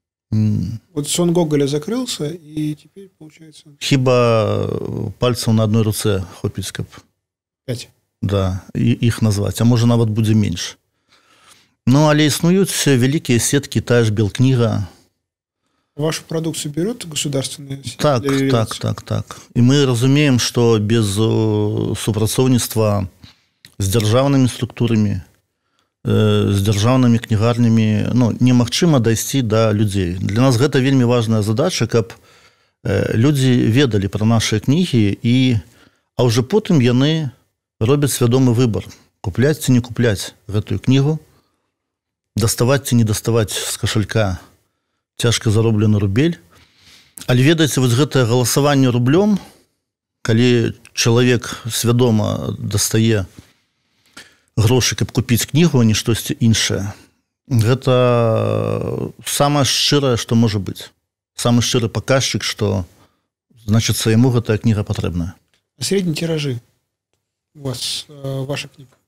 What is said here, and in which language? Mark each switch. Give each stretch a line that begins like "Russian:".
Russian: вот сон Гоголя закрылся, и теперь, получается...
Belarusian: Хіба пальцаў на одной руцэ хопіць, каб... 5. Да, іх назваць, а можа нават будзе менш. Ну, але існуюць вялікія сеткі, тая ж Белкніга.
Russian: Вашу продукцию берет государственные сети?
Belarusian: Так. И мы разумеем, что без супрацоўніцтва з дзяржаўнымі структурамі, з дзяржаўнымі кнігарнямі, ну, немагчыма дайсці да людзей. Для нас гэта вельмі важная задача, каб людзі ведалі пра нашыя кнігі, а ўжо потым яны робяць свядомы выбар. Купляць ці не купляць гэтую кнігу, даставаць ці не даставаць з кашалька цяжка зароблены рубель. Але ведаеце, вось гэтае галасаванне рублём, калі чалавек свядома дастае грошы, каб купіць кнігу, а не штосьці іншае, гэта самае шчырае, што можа быць. Самы шчыры паказчык, што, значыцца, яму гэтая кніга патрэбная.
Russian: А средние тиражи у вас, ваша книга?